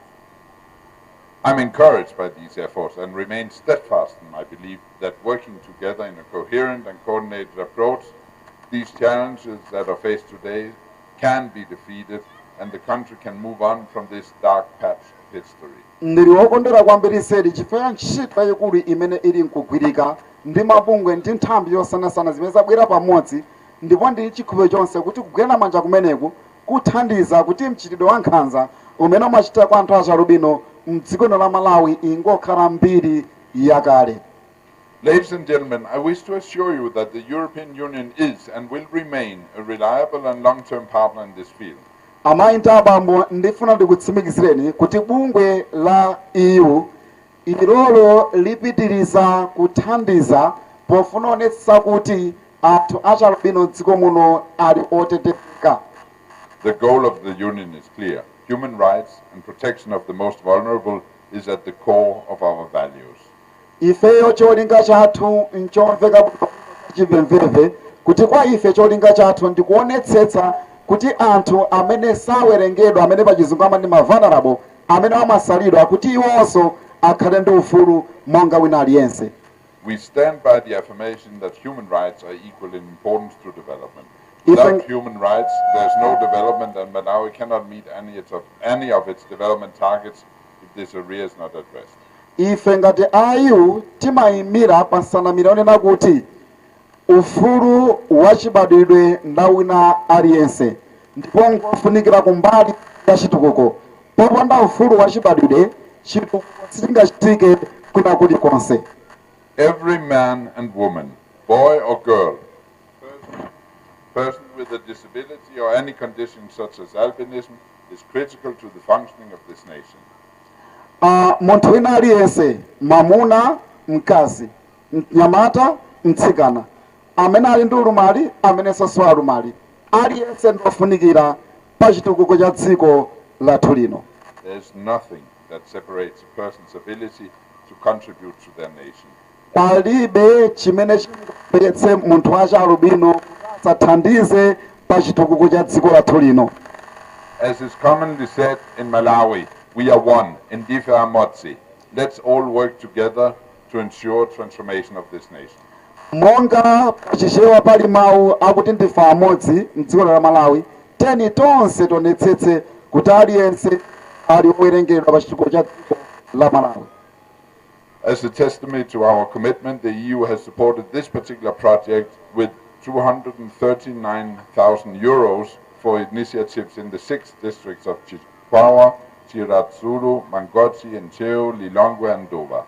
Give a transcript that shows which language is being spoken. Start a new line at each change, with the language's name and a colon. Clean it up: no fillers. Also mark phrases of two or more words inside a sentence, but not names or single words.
English: I'm encouraged by these efforts and remain steadfast in my belief that working together in a coherent and coordinated approach, these challenges that are faced today can be defeated and the country can move on from this dark patch of history.
Nyanja: Ndili wokondera kwambiri sedi chifukwa ntchito yayikulu imene ili nkugwirika ndi mabungwe ndi nthambi yosiyanasiyana zimene zabwera pamodzi, ndipo ndili chikhulupiriro chonse kuti kugwirana manja kumeneku kuthandiza kuti mchitidwe wa nkhanza umene umachita kwa anthu achalubino m'dziko la Malawi ingokhala mbiri yakale.
English: Ladies and gentlemen, I wish to assure you that the European Union is and will remain a reliable and long-term partner in this field.
Nyanja: Amayi ndi abambo ndifuna ndikutsimikizireni kuti bungwe la EU ilolo lipitiriza kuthandiza pofuna kuonetsa kuti anthu achalubino m'dziko muno ali otetezeka.
English: The goal of the Union is clear. Human rights and protection of the most vulnerable is at the core of our values.
Nyanja: Ifeyo cholinga chathu nchomveka chimvemvemve kuti kwa ife cholinga chathu ndikuonetsetsa kuti anthu amene sawerengedwa amene pachizungu amati vulnerable amene amasalidwa kuti iwonso akhale ndi ufulu monga wina aliyense.
English: We stand by the affirmation that human rights are equal in importance to development. Without human rights, there's no development, and Malawi cannot meet any of its development targets if this area is not addressed.
Nyanja: Ife ngati ayu timayimira pansanamira onena kuti ufulu wachibadwidwe ndawina aliyense ndipo ngofunikira kumbali ya chitukuko. Popanda ufulu wachibadwidwe chitukuko sichingachitike kwina kulikonse.
English: Every man and woman, boy or girl, person with a disability or any condition such as albinism is critical to the functioning of this nation.
Nyanja: Munthu wina aliyense, mamuna, mkazi, mnyamata, mtsikana, amene ali ndi ulumali, amene sasowa ulumali, aliyense ndofunikira pa chitukuko cha dziko lathu lino.
English: There's nothing that separates a person's ability to contribute to their nation.
Nyanja: Palibe chimene chimupetse munthu achalubino sathandize pa chitukuko cha dziko lathu lino.
English: As is commonly said in Malawi, we are one,
Nyanja: indife amodzi.
English: Let's all work together to ensure transformation of this nation.
Nyanja: Monga pachichewa pali mawu akuti ndife amodzi m'dziko la Malawi, teni tonse tionetsetse kuti aliyense ali owerengedwa pa chitukuko cha dziko la Malawi.
English: As a testimony to our commitment, the EU has supported this particular project with 239,000 euros for initiatives in the 6 districts of Chikwawa, Chiratsuru, Mangochi, Ncheu, Lilongwe and Dover.